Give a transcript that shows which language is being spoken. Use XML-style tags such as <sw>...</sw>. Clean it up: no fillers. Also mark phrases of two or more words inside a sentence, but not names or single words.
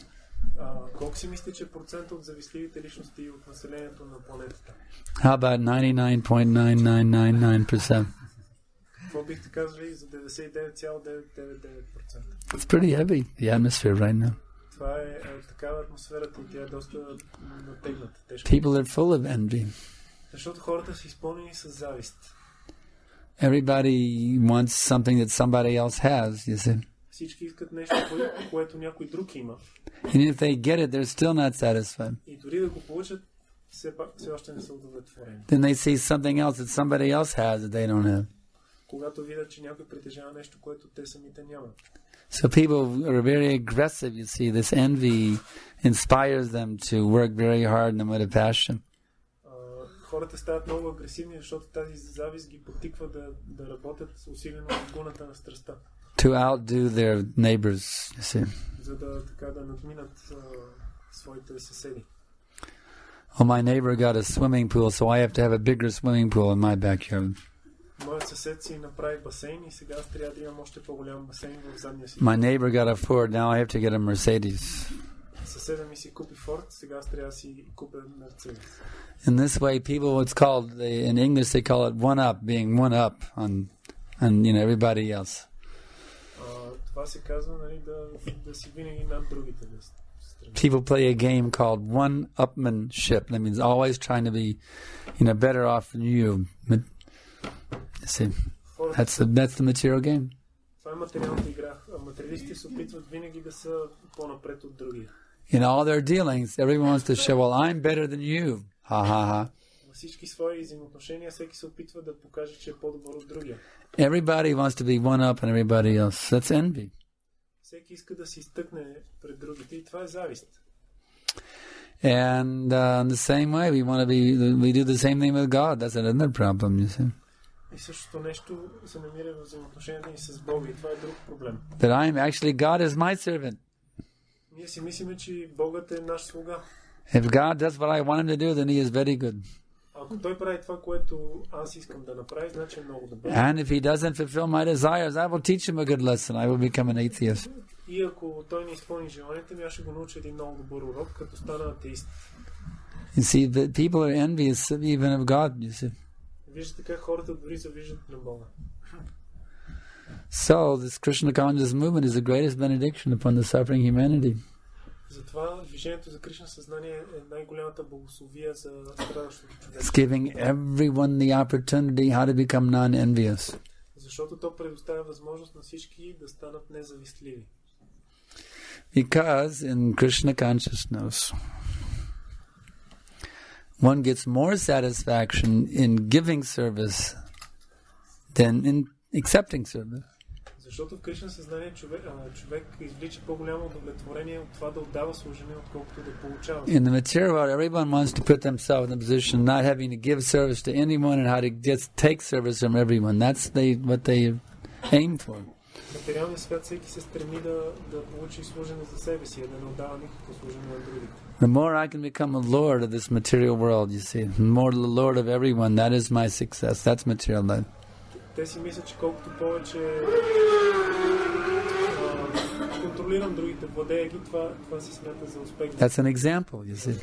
<bg>Колко си мислите, че процент от завистливите личности от населението на планетата?</bg> <en>How about 99.9999%?</en> <bg>Какво бихте казали за 99,999%?</bg> <en>It's pretty heavy, the atmosphere right now.</en> <bg>Това е такава атмосферата и тя е доста натегната, тежка.</bg> <en>People are full of envy.</en> <bg>Защото хората са изпълнени с завист.</bg> <en>Everybody wants something that somebody else has, you see.</en> <bg>Всички искат нещо, което някой друг има.</bg> <en>And if they get it, they're still not satisfied.</en> <bg>И дори да го получат, все още не са удовлетворени.</bg> <en>Then they see something else that somebody else has that they don't have.</en> <bg>Когато видят, че някой притежава нещо, което те самите нямат.</bg> <en>So people are very aggressive, you see. This envy inspires them to work very hard and with a passion.</en> <bg>Хората стават много агресивни, защото тази завист ги потиква да работят усилено в гуната на страстта.</bg> <en>To outdo their neighbors, you see.</en> <bg>За да надминат своите съседи.</bg> <en>Oh, my neighbor got a swimming pool, so I have to have a bigger swimming pool in my backyard.</en> <bg>Моят съсед си направи басейн и сега аз трябва да имам още по-голям басейн в задния си.</bg> <en>My neighbor got a Ford, now I have to get a Mercedes.</en> <bg>Съседа ми си купи Форд, сега аз трябва да си купя Мерцедес.</bg> <en>In this way, people, what's called, in English they call it one up, being one up on everybody else.</en> <bg>Това се казва, нали, да си винаги над другите.</bg> <en>People play a game called one-upmanship. That means always trying to be, better off than you. See, that's the material game.</en> <bg>Това е материалната игра. Материалистите се опитват винаги да са по-напред от другия.</bg> <en>In all their dealings, everyone wants to show, well, I'm better than you. Ha ha ha.</en> <bg>Във всички свои взаимоотношения всеки се опитва да покаже, че е по-добър от другия.</bg> <en>Everybody wants to be one up on everybody else. That's envy.</en> <bg>Всеки иска да се изтъкне пред другите и това е завист.</bg> <en>And in the same way, we do the same thing with God. That's another problem, you see.</en> <bg>И същото нещо се намира в взаимоотношенията ни с Бога и това е друг проблем.</bg> <en>That God is my servant.</en> <bg>Ние си мислиме, че Богът е наш слуга.</bg> <en>If God does what I want him to do, then he is very good.</en> <bg>Ако той прави това, което аз искам да направи, значи е много добър.</bg> <en>And if he doesn't fulfill my desires, I will teach him a good lesson. I will become an atheist.</en> <bg>И ако той не изпълни желанията ми, аз ще го науча един много добър урок, като стана атеист.</bg> <en>You see, the people are envious even of God, you see.</en> <bg>Виждате как хората дори завиждат на Бога.</bg> <en>So, this Krishna conscious movement is the greatest benediction upon the suffering humanity.</en> <bg>Затова движението за Кришна съзнание е най-голямата благословия за страдащото човечество.</bg> <en>It's giving everyone the opportunity how to become non-envious.</en> <bg>Защото то предоставя възможност на всички да станат независтливи.</bg> <en>Because in Krishna consciousness, one gets more satisfaction in giving service than in accepting service.</en> <bg>Защото в Кришна съзнание човек извлича по-голямо удовлетворение от това да отдава служение, отколкото да получава.</bg> <en>In the material world, everyone wants to put themselves in a position not having to give service to anyone and how to just take service from everyone. That's what they aim for.</en> <bg>В материалния свят всеки се стреми да получи служение за себе си, да не отдава никакво служение на другите.</bg> <en>The more I can become a lord of this material world, you see, the more the lord of everyone, that is my success. That's material life.</en> <bg>Те си мислят, че колкото повече контролирам другите, владея ги, това се смята за успех.</bg> <en>That's an example, you see.</en>